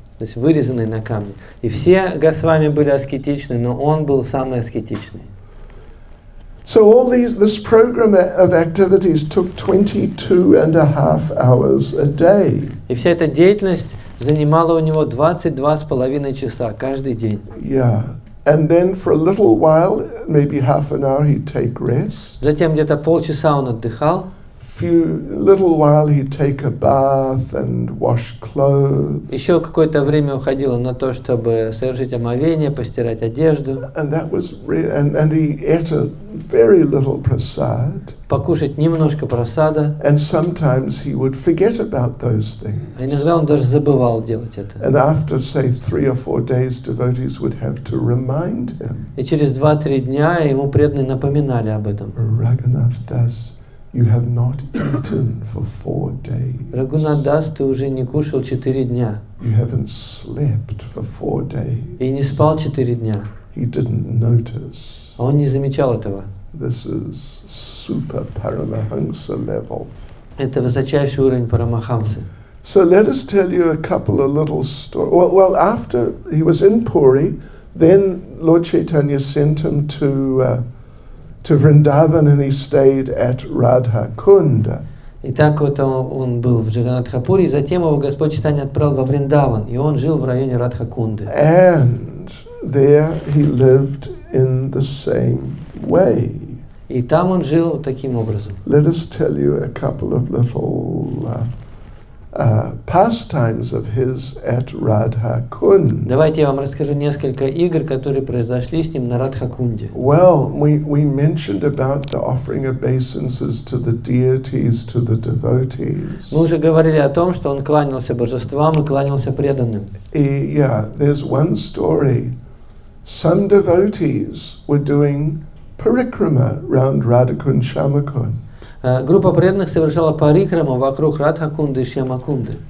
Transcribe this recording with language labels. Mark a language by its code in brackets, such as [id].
[ru] То есть вырезанные на камне. И все Госвами были аскетичны, но он был самый аскетичный. [en] So all this program of activities took 22.5 hours a day. [ru] И вся эта деятельность занимала у него 22,5 часа каждый день. [en] Yeah. And then for a little while, maybe half an hour, he'd take rest. [ru] Затем где-то полчаса он отдыхал. [en] Little while he'd take a bath and wash clothes. [ru] Еще какое-то время уходило на то, чтобы совершить омовение, постирать одежду. [en] And that was and he ate a very little prasad. [ru] Покушать немножко прасада. [en] And sometimes he would forget about those things. [ru] А иногда он даже забывал делать это. [en] And after, say, 3 or 4 days, devotees would have to remind him. [ru] И через 2-3 дня ему преданные напоминали об этом. [en] Raghunath Das, you have not eaten for 4 days. [ru] Рагунат Дас, ты уже не кушал 4 дня. [en] You haven't slept for 4 days. [ru] И не спал 4 дня. [en] He didn't notice. [ru] А он не замечал этого. [en] This is super Paramahansa level. [ru] Это высочайший уровень Парамахамсы. [en] So let us tell you a couple of little stories. Well, after he was in Puri, then Lord Chaitanya sent him to Vrindavan, and he stayed at Radha Kunda. [ru] И так вот он был в Джаганатхапуре, и затем его Господь Чайтанья отправил во Вриндаван, и он жил в районе Радхакунды. [en] And there he lived in the same way. [ru] И там он жил таким образом. [en] Let us tell you a couple of little pastimes of his at Radha Kund. [ru] Давайте я вам расскажу несколько игр, которые произошли с ним на Радхакунде. [en] Well, we mentioned about the offering of obeisances to the deities, to the devotees. [ru] Мы уже говорили о том, что он кланялся божествам и кланялся преданным. [en] Yeah, there's one story. Some devotees were doing parikrama round Radhakund Shamakund. [ru] Группа преданных совершала парикраму вокруг Радхакунды и Шьямакунды.